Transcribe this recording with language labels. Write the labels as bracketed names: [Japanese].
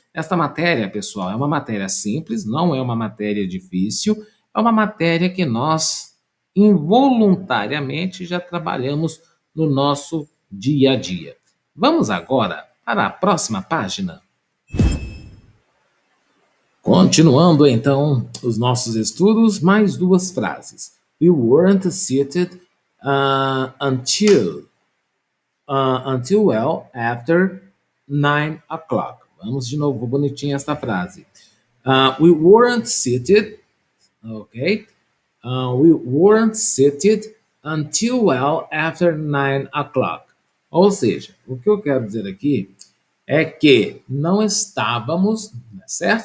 [Portuguese] Esta matéria, pessoal, é uma matéria simples, não é uma matéria difícil, é uma matéria que nós involuntariamente já trabalhamos no nosso dia a dia. Vamos agora para a próxima página. Continuando então os nossos estudos, mais duas frases. [English] We weren't seated until well after 9 o'clock. [Portuguese] Vamos de novo, bonitinha esta frase. [English] We weren't seated, [Portuguese] ok? [English] We weren't seated until well after 9 o'clock. [Portuguese] Ou seja, o que eu quero dizer aqui é que não estávamos, certo?